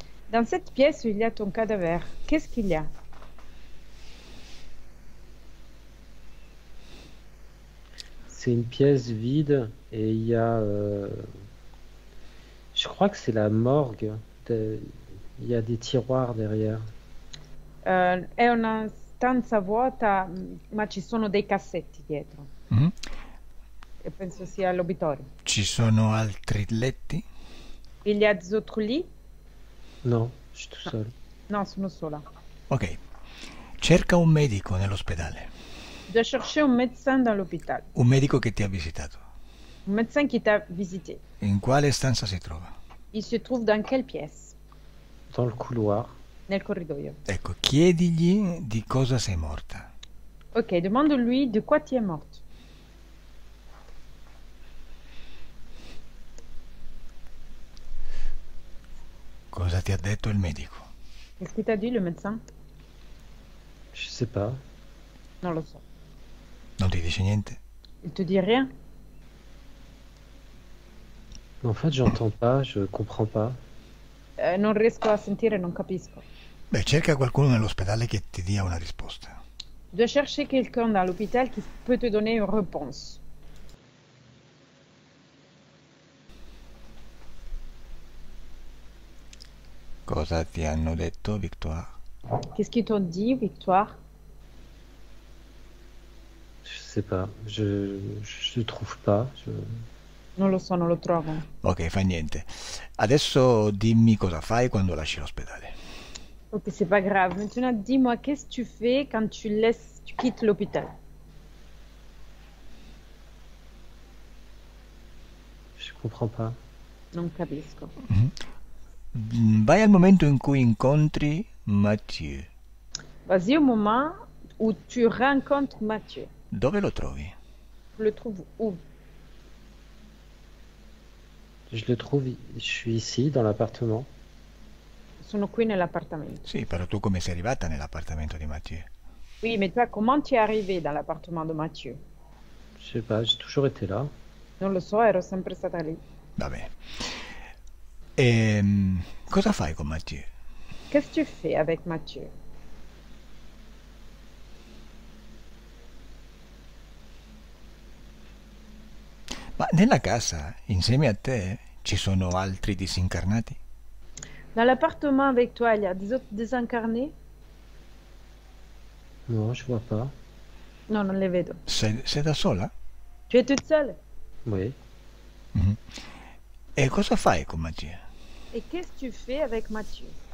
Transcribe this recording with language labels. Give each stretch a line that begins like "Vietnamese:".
French: Dans cette pièce où il y a ton cadavre, qu'est-ce qu'il y a? C'est une pièce vide et il y a, je crois que c'est la morgue. Il y a des tiroirs derrière.
Italian: È una stanza vuota, ma ci sono dei cassetti dietro. Mhm. E penso sia l'obitorio. Ci sono altri letti?
French: Il y a des autres lits? Non, je suis tout
Italian: No,
French: seul.
Italian: no, sono sola. Ok. Cerca un medico nell'ospedale,
French: Tu dois chercher un médecin dans l'hôpital.
Italian: un medico che ti ha visitato.
French: Un médecin qui t'a visité.
Italian: In quale stanza si trova?
French: Il se trouve dans quelle pièce? Dans le couloir.
Italian: Nel corridoio. Ecco, chiedigli di cosa sei morta.
French: Ok, demande-lui de quoi tu es morte.
Italian: Cosa ti ha detto il medico?
French: Qu'est-ce qu'il t'a dit, le médecin? Je sais pas.
Italian: Non lo so. Non ti dice niente?
French: Il te dit rien? En fait, j'entends pas, je comprends pas.
Italian: Non riesco a sentire, non capisco. Beh, cerca qualcuno nell'ospedale che ti dia una risposta.
French: Tu dois chercher quelqu'un dans l'hôpital qui peut te donner une réponse.
Italian: Cosa ti hanno detto, Victoire?
French: Qu'est-ce qu'ils t'ont dit, Victoire? Je sais pas. Je trouve pas.
Italian: Non lo so, non lo trovo. Ok, fa niente. Adesso dimmi cosa fai quando lasci l'ospedale.
French: Ok, c'est pas grave. Maintenant, dis-moi, qu'est-ce que tu fais quand tu quittes l'hôpital? Je comprends pas.
Italian: Non capisco. Vai al momento in cui incontri Mathieu.
French: Vas-y au moment où tu rencontres Mathieu.
Italian: Dove lo trovi?
French: Tu le trouves où? Je le trouve, je suis ici, dans l'appartement.
Italian: Sono qui nell'appartamento. Sì, però tu come sei arrivata nell'appartamento di Mathieu?
French: Oui, mais toi, comment tu es arrivé dans l'appartement de Mathieu? Je sais pas, j'ai toujours été là.
Italian: Non lo so, ero sempre stata lì. Va bene. Cosa fai con Mathieu?
French: Qu'est-ce que tu fais avec Mathieu?
Italian: Ma nella casa, insieme a te, ci sono altri disincarnati?
French: Dans l'appartement avec toi, il y a des autres désincarnés? Non, je vois pas.
Italian: No, non le vedo. Sei da sola?
French: Tu es toute seule? Oui.
Italian: Mhm. E cosa fai con Mathieu?
French: Et qu'est-ce que tu fais avec Mathieu?